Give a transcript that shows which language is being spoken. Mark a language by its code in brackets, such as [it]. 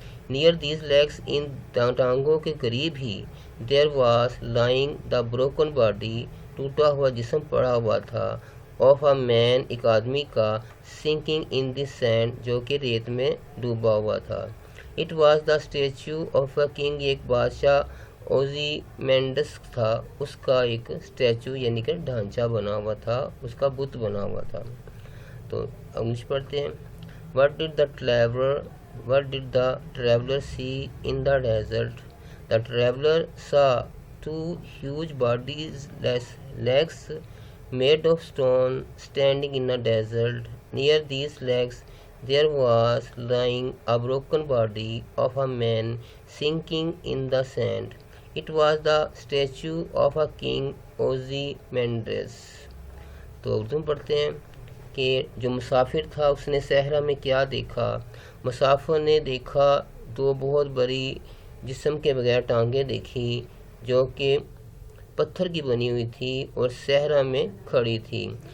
[en] near these legs, [ur] ان ٹانگوں کے قریب ہی، [en] there was lying the broken body, [ur] ٹوٹا ہوا جسم پڑا ہوا تھا، [en] of a man, [ur] ایک آدمی کا، [en] sinking in the sand, [ur] جو کہ ریت میں ڈوبا ہوا تھا. [en] it was the statue of a king, [ur] یہ ایک بادشاہ اوزی مینڈس تھا، اس کا ایک اسٹیچو یعنی کہ ڈھانچہ بنا ہوا تھا، اس کا بت بنا ہوا تھا. تو انگلش پڑھتے ہیں. [en] What did the traveler see in the desert? The traveler saw two huge bodies, legs made of stone, standing in a desert. Near these legs there was lying a broken body of a man sinking in the sand. It was the statue of a king, Ozymandias. [ur] تو اردو میں پڑھتے ہیں کہ جو مسافر تھا اس نے صحرا میں کیا دیکھا؟ مسافر نے دیکھا دو بہت بڑی جسم کے بغیر ٹانگیں دیکھی جو کہ پتھر کی بنی ہوئی تھی اور صحرا میں کھڑی تھی.